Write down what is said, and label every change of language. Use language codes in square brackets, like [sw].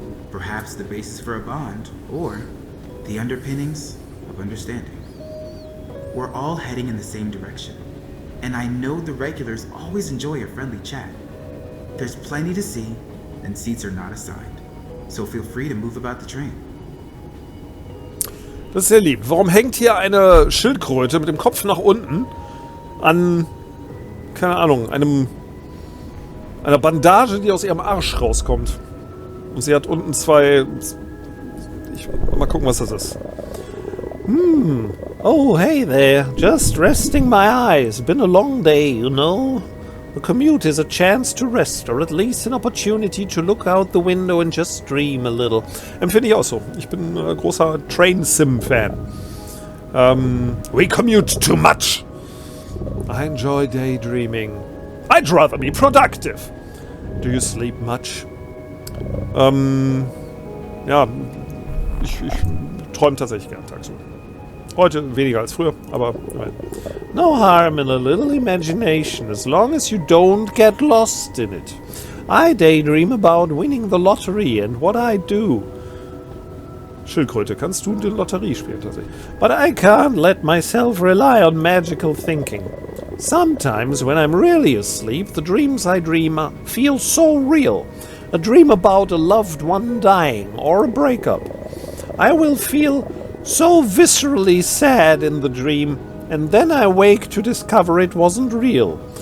[en] Perhaps the basis for a bond, or the underpinnings of understanding. We're all heading in the same direction. And I know the regulars always enjoy a friendly chat. There's plenty to see, and seats are not assigned. So feel free to move about the train. [de] Das ist sehr lieb. Warum hängt hier eine Schildkröte mit dem Kopf nach unten an, keine Ahnung, einer Bandage, die aus ihrem Arsch rauskommt? Und sie hat unten zwei... mal gucken, was das ist. [en] Oh, hey there. Just resting my eyes. Been a long day, you know. A commute is a chance to rest, or at least an opportunity to look out the window and just dream a little. [de] Empfinde ich auch so. Ich bin großer Train-Sim-Fan. [en] We commute too much. I enjoy daydreaming. I'd rather be productive. Do you sleep much? [de] Ja, ich träume tatsächlich gern tagsüber. Heute weniger als früher, aber immerhin. [en] No harm in a little imagination, as long as you don't get lost in it. I daydream about winning the lottery and what I do. [de] Schildkröte, kannst du die Lotterie spielen tatsächlich? [en] But I can't let myself rely on magical thinking. Sometimes when I'm really asleep, the dreams I dream feel so real. A dream about a loved one dying or a breakup. I will feel so viscerally sad in the dream, and then I wake to discover it wasn't real.